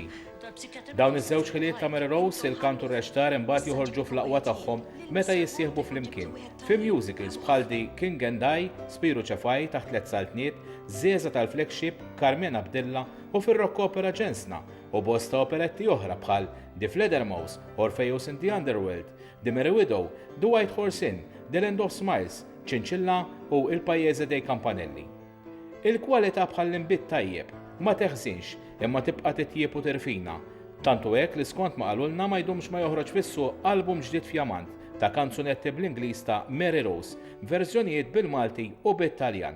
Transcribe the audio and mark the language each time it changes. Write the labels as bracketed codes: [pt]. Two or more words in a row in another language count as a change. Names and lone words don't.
[mt] Dawn iż-żewġ ħiliet ta' Mary Rose il-kantu reċtar imbagħad joħorġu fl-aqwa tagħhom meta jissieħbu flimkien fi musicals bħal di King and I, Spiru Ċefaj taħt Tliet Saltniet, Żieza tal-Flagship, Carmen Abdilla u fir-rock opera Ġensna u bosta operetti oħra bħal The Fledermaus, Orpheus in the Underworld, The Merry Widow, The White Horse Inn, The Land of Smiles, Ċinċilla u Il-Pajjeżi dei Campanelli. Il-kwalità bħall-inbit tajjeb ma teħżinx imma tibqa' titjieb u tirfina. Tantu hekk li skont ma qalulna ma jdumx ma joħroġ fis-suq album ġdid f'jamant ta' kanzunetti bl-Ingliż ta' Mary Rose, verżjonijiet bil-Malti u bit-Taljan.